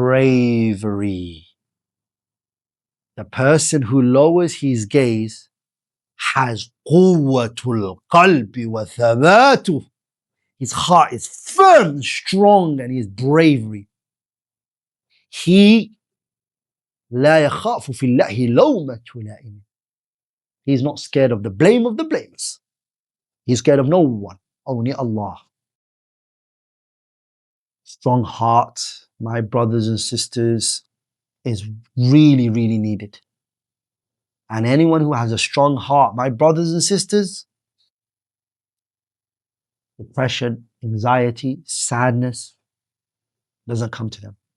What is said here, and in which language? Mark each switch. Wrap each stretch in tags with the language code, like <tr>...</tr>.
<en>Bravery. The person who lowers his gaze has</en> <ar>quwwatul qalbi wa thabatuh.</ar> <en>His heart is firm and strong and he has bravery. He</en> <ar>لا يخاف في الله لومة لائم.</ar> <en>He's not scared of the blame of the blameless. He's scared of no one, only Allah. Strong heart, my brothers and sisters, is really, really needed. And anyone who has a strong heart, my brothers and sisters, depression, anxiety, sadness doesn't come to them.</en>